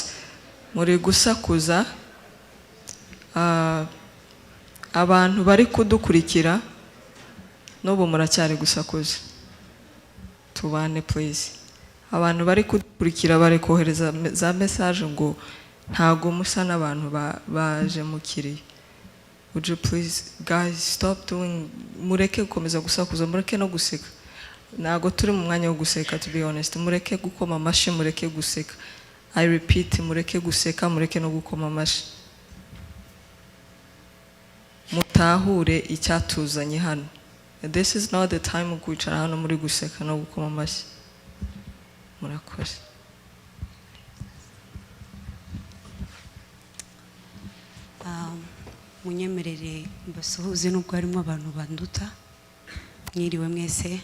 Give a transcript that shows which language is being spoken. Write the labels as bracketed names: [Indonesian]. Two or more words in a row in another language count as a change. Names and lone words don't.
[Kinyarwanda] Muri gusakuza abantu bari kudukurikira n'ubu muracyari gusakuza. Tubane please. Abantu bari kudukurikira bari kohereza za message ngo ntago musa n'abantu baje mukiriye. [English] Would you please, guys, stop doing, [Kinyarwanda] mureke gukomeza gusakuza, mureke no guseka. Nago turi mu mwanya wo guseka, [English] to be honest. [Kinyarwanda] Mureke gukoma amashi, mureke guseka. [English] I repeat, [Kinyarwanda] mureke guseka, mureke no gukoma amashi. Mutahure icyatuzanye hano. [English] This is not the time of [Kinyarwanda] kwicara hano muri guseka no gukoma amashi. Murakoze. Munyemerere mbasuhuze nubwo harimo abantu banduta. Mwiriwe mwese.